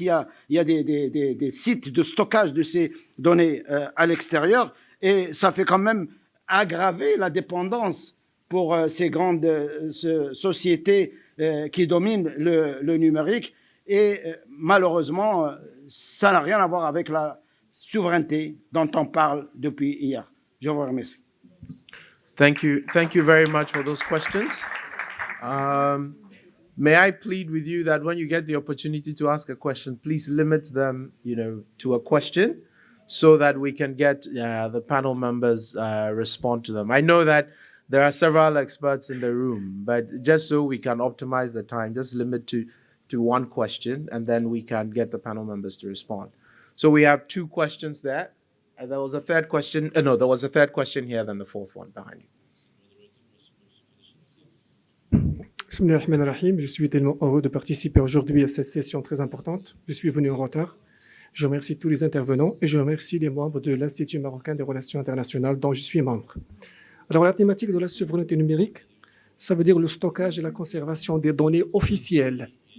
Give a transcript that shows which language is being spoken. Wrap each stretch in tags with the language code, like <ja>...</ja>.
<fr>Il y a des sites de stockage de ces données à l'extérieur et ça fait quand même aggraver la dépendance pour ces grandes sociétés qui dominent le numérique. Et malheureusement, ça n'a rien à voir avec la souveraineté dont on parle depuis hier. Je vous remercie.</fr> <en>Thank you very much for those questions. May I plead with you that when you get the opportunity to ask a question, please limit them, to a question, so that we can get the panel members respond to them. I know that there are several experts in the room, but just so we can optimize the time, just limit to one question, and then we can get the panel members to respond. So we have two questions there. And there was a third question. There was a third question here, then the fourth one behind you.</en> <ar>Bismillahirrahmanirrahim.</ar> <fr>Je suis tellement heureux de participer aujourd'hui à cette session très importante. Je suis venu en retard. Je remercie tous les intervenants et je remercie les membres de l'Institut marocain des relations internationales dont je suis membre. Alors, la thématique de la souveraineté numérique, ça veut dire le stockage et la conservation des données officielles.</fr>